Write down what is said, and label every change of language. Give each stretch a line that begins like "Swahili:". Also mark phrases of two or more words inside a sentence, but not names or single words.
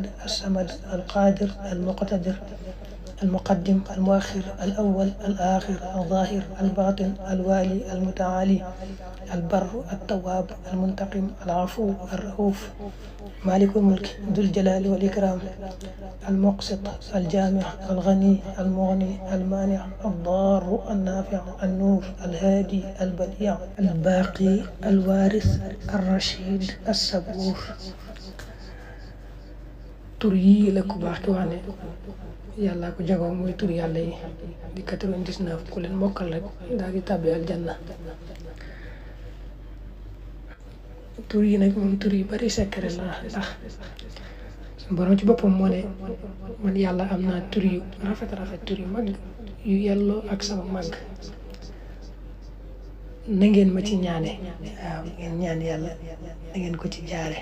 Arabic: الصمد القادر المقتدر المقدم المؤخر الأول الآخر الظاهر الباطن الوالي المتعالي البر التواب المنتقم العفو الرؤوف مالك الملك ذو الجلال والإكرام المقسط الجامع الغني المغني المانع الضار النافع النور الهادي البديع الباقي الوارث الرشيد الصبور.
Wolof: tur yii la ku baax ki wax ne yàlla ko jagoo muy tur yàlla yi di 99 ku leen mokkal rek daal di tàbbi aljanna. tur yi nag moom tur yu bari secret la ndax borom ci boppam moo ne man yàlla am naa tur yu rafet tur yu mag yu yelloo ak sama mag na ngeen ma ci ñaane waaw ngeen ñaan yàlla na ngeen ko ci jaare.